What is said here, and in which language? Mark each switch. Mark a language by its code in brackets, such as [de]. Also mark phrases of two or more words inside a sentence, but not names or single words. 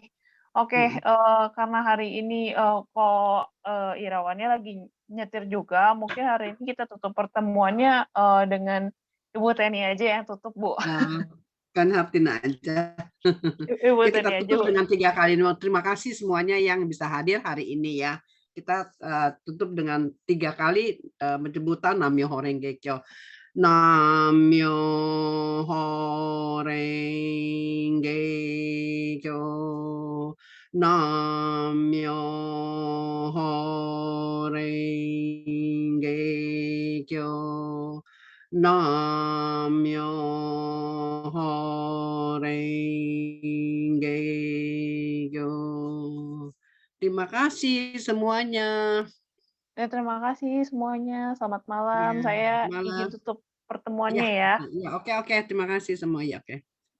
[id] Oke, karena hari ini kok Irawannya lagi nyetir juga, mungkin hari ini kita tutup pertemuannya dengan Ibu Teni aja yang tutup, Bu. Kan Hartina aja. Ibu Kita Teni aja, tutup Bu. dengan 3 kalimat. Terima kasih semuanya yang bisa hadir hari ini ya. Kita tutup dengan 3 kali penyebutan [ja] 南無妙法蓮華経. 南無妙法蓮華経. 南無妙法蓮華経. 南無妙法蓮華経. [id] Terima kasih semuanya. Ya, terima kasih semuanya. Selamat malam. Ya, Saya malam. izin tutup pertemuannya ya. Ya, oke. Terima kasih semuanya. Oke.